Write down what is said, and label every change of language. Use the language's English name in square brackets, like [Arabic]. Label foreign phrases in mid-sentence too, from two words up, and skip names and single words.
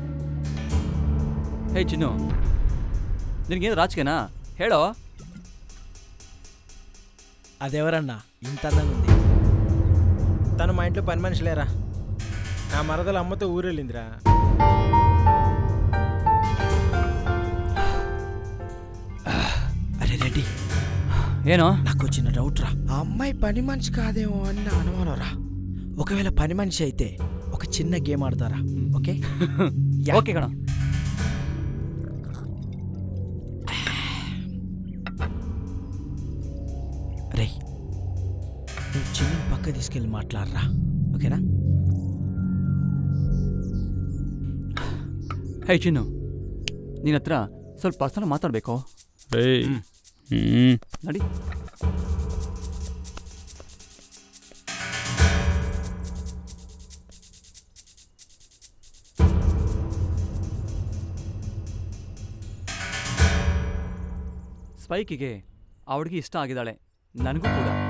[Kannada] ಹೇ ಚಿನ್ನು, ನಿನಗೇನು ರಾಜಕೀಯನಾ ಹೇಳೋ. [Telugu] అదెవరన్నా ఇంత అందంగా ఉంది? తను మా ఇంట్లో పని మనిషి లేరా. నా మరదల అమ్మతో ఊరెళ్ళిందిరా. అరే రెడ్డి, [Kannada] ఏనో [Telugu] నాకు చిన్న డౌట్ రా. ఆ అమ్మాయి పని మనిషి కాదేమో అని నా అనుమానం రా. ఒకవేళ పని మనిషి అయితే ఒక చిన్న గేమ్ ఆడతారా? ఓకే [Kannada] ಓಕೆ ಕಣ. [Telugu] రే, నువ్వు చిన్న పక్క తీసుకెళ్ళి మాట్లాడరా, ఓకేనా? [Kannada] ಹೇ ಚಿನ್ನು, ನಿನ್ನ ಹತ್ರ ಸ್ವಲ್ಪ ಪರ್ಸನಲ್ ಮಾತಾಡಬೇಕು. ನಡಿ. ಸ್ಪೈಕಿಗೆ ಆ ಹುಡುಗಿ ಇಷ್ಟ ಆಗಿದ್ದಾಳೆ, ನನಗೂ ಕೂಡ.